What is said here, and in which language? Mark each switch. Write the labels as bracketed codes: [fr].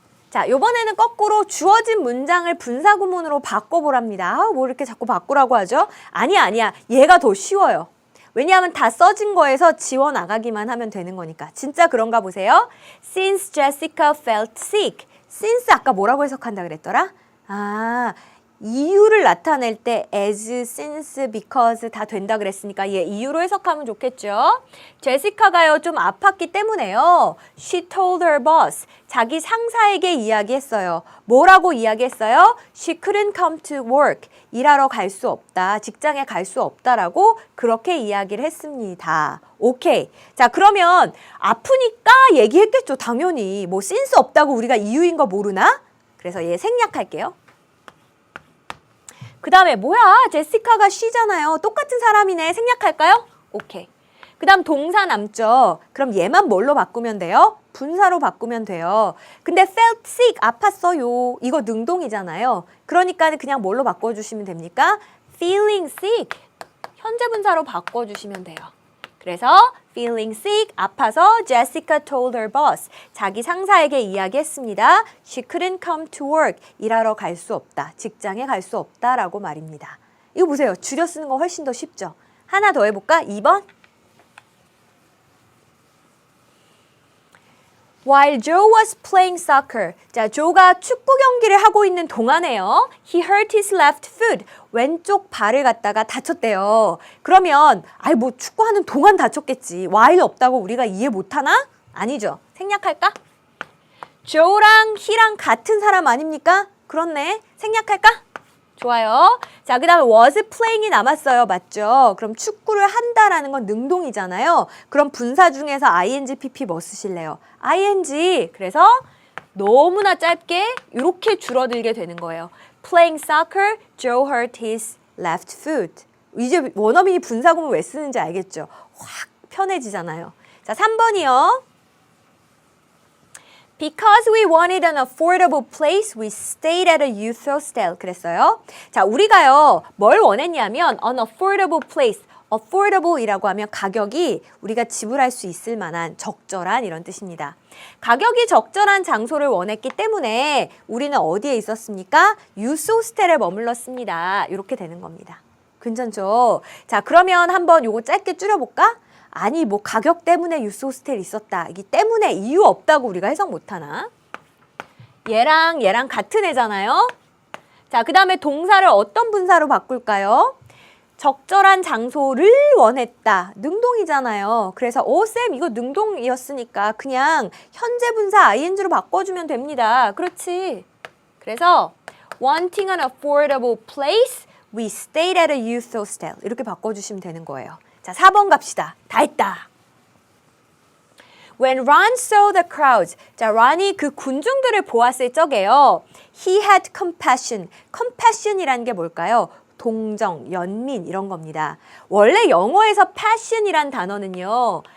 [ko] 자, 요번에는 거꾸로 주어진 문장을 분사구문으로 바꿔보랍니다. 뭐 이렇게 자꾸 바꾸라고 하죠? 아니야. 얘가 더 쉬워요. 왜냐하면 다 써진 거에서 지워나가기만 하면 되는 거니까. 진짜 그런가 보세요. [en] Since Jessica felt sick. [ko] Since 아까 뭐라고 해석한다 그랬더라? 이유를 나타낼 때 as, since, because 다 된다 그랬으니까 얘 이유로 해석하면 좋겠죠. 제시카가요 좀 아팠기 때문에요. [en] She told her boss. [ko] 자기 상사에게 이야기했어요. 뭐라고 이야기했어요? [en] She couldn't come to work. [ko] 일하러 갈 수 없다. 직장에 갈 수 없다라고 그렇게 이야기를 했습니다. 오케이. 자, 그러면 아프니까 얘기했겠죠. 당연히. 뭐 since 없다고 우리가 이유인 거 모르나? 그래서 얘 생략할게요. 그 다음에 뭐야? 제시카가 쉬잖아요. 똑같은 사람이네. 생략할까요? 오케이. 그 다음 동사 남죠. 그럼 얘만 뭘로 바꾸면 돼요? 분사로 바꾸면 돼요. 근데 [en] felt sick, [ko] 아팠어요. 이거 능동이잖아요. 그러니까 그냥 뭘로 바꿔주시면 됩니까? [en] feeling sick, [ko] 현재 분사로 바꿔주시면 돼요. 그래서 [en] feeling sick, [ko] 아파서 [en] Jessica told her boss. [ko] 자기 상사에게 이야기했습니다. [en] She couldn't come to work. [ko] 일하러 갈 수 없다. 직장에 갈 수 없다라고 말입니다. 이거 보세요. 줄여 쓰는 거 훨씬 더 쉽죠? 하나 더 해볼까? 2번. [en] While Joe was playing soccer. [ko] 자, 조가 축구 경기를 하고 있는 동안에요. [en] He hurt his left foot. [ko] 왼쪽 발을 갖다가 다쳤대요. 그러면 뭐 축구하는 동안 다쳤겠지. while 없다고 우리가 이해 못하나? 아니죠. 생략할까? Joe랑 he랑 같은 사람 아닙니까? 그렇네. 생략할까? 좋아요. 자, 그 다음에 was playing이 남았어요. 맞죠? 그럼 축구를 한다라는 건 능동이잖아요. 그럼 분사 중에서 ing, pp 뭐 쓰실래요? ing. 그래서 너무나 짧게 이렇게 줄어들게 되는 거예요. [en] Playing soccer, Joe hurt his left foot. [ko] 이제 원어민이 분사구문 왜 쓰는지 알겠죠? 확 편해지잖아요. 자, 3번이요. [en] Because we wanted an affordable place, we stayed at a youth hostel. [ko] 그랬어요. 자, 우리가요, 뭘 원했냐면 [en] an affordable place, [ko] affordable이라고 하면 가격이 우리가 지불할 수 있을 만한 적절한 이런 뜻입니다. 가격이 적절한 장소를 원했기 때문에 우리는 어디에 있었습니까? 유스 호스텔에 머물렀습니다. 이렇게 되는 겁니다. 괜찮죠? 자, 그러면 한번 요거 짧게 줄여볼까? 아니, 뭐 가격 때문에 유스 호스텔이 있었다. 이게 때문에 이유 없다고 우리가 해석 못하나? 얘랑 같은 애잖아요. 자, 그 다음에 동사를 어떤 분사로 바꿀까요? 적절한 장소를 원했다. 능동이잖아요. 그래서 쌤 이거 능동이었으니까 그냥 현재 분사 ing로 바꿔주면 됩니다. 그렇지. [en] 그래서 wanting an affordable place, we stayed at a youth hostel. [ko] 이렇게 바꿔주시면 되는 거예요. 자, 4번 갑시다. 다 했다. [en] When Ron saw the crowds, [ko] 자, 런이 그 군중들을 보았을 적에요. [en] He had compassion. [ko] compassion이라는 게 뭘까요? 동정, 연민 이런 겁니다. 원래 영어에서 passion이란 단어는요.